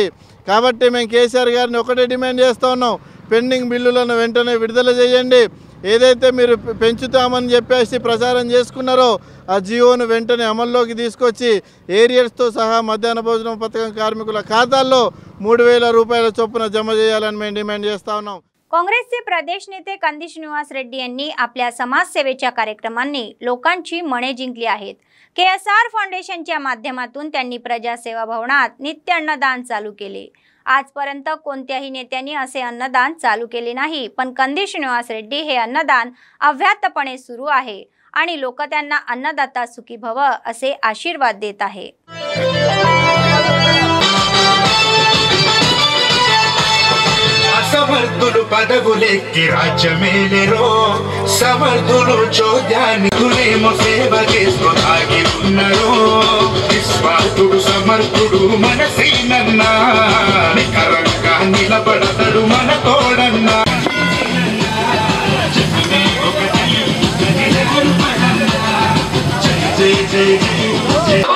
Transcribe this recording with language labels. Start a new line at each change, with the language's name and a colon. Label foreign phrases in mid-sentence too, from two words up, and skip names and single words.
Telugu: కాబట్టి మేము కేసీఆర్ గారిని ఒకటే డిమాండ్ చేస్తూ ఉన్నాం, పెండింగ్ బిల్లులను వెంటనే విడుదల చేయండి. ఏదైతే మీరు పెంచుతామని చెప్పేసి ప్రచారం చేసుకున్నారో ఆ జియోను వెంటనే అమల్లోకి తీసుకొచ్చి ఏరియర్స్తో సహా మధ్యాహ్న భోజన పథకం కార్మికుల ఖాతాల్లో 3000 రూపాయల చొప్పున జమ చేయాలని మేము డిమాండ్ చేస్తూ ఉన్నాం.
Marathi: काँग्रेसचे प्रदेश नेते कंदी श्रीनिवास रेड्डी यांनी आपल्या समाजसेवेच्या कार्यक्रमांनी लोकांची मने जिंकली आहेत. KSR फाउंडेशनच्या माध्यमातून त्यांनी प्रजासेवा भवनात नित्य अन्नदान चालू केले. आजपर्यंत कोणत्याही नेत्यांनी असे अन्नदान चालू केले नाही, पण कंदी श्रीनिवास रेड्डी हे अन्नदान अव्याहतपणे सुरू आहे आणि लोक त्यांना अन्नदाता सुखी भव असे आशीर्वाद देत आहे.
Telugu: సమర్థులు పదవులెక్కి రాజ్యమేలెరో సమర్థులు చోద్యానికులేమో సేవ చేస్తూ ఆగి ఉన్నరో నిస్వార్థుడు సమర్థుడు మనసేనన్నా నికరంగా నిలబడతాడు మన తోడన్నా జై జై జై